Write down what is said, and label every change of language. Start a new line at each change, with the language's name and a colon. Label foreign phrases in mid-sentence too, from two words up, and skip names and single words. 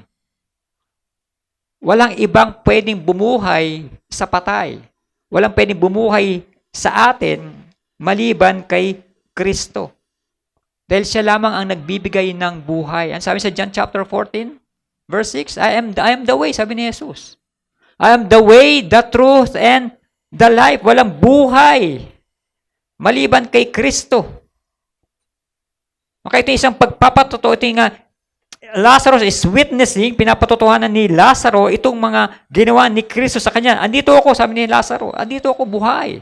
Filipino: Walang ibang pwedeng bumuhay sa patay. Walang pwedeng bumuhay sa atin maliban kay Kristo. Dahil siya lamang ang nagbibigay ng buhay. Ang sabi sa John
English: chapter 14, verse 6, I am the way,
Filipino: sabi ni Jesus.
English: I am the way, the truth, and the life.
Filipino: Walang buhay maliban kay Kristo. Okay, ito isang pagpapatotoo. Ito yung
English: Lazarus is witnessing,
Filipino: pinapatotohanan ni Lazaro itong mga ginawa ni Kristo sa kanya. Andito ako, sabi ni Lazaro, andito ako buhay.